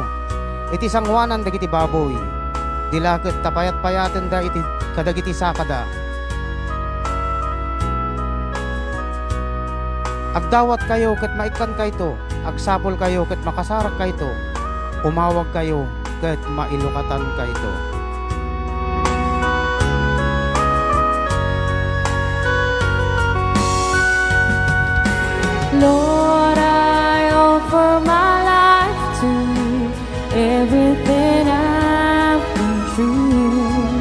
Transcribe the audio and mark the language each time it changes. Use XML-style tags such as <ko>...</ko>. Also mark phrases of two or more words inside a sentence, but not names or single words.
<ilo>Iti sangwanan dagiti baboy. Dilakit tapayat-payaten da iti kadagiti sakada. Agdawat kayo ket maikan kayto, agsapol kayo ket makasarak kayto, umawag kayo ket mailukatan kayto.</ilo> <en>Lord, I offer my life to you, everything I've been through.</en>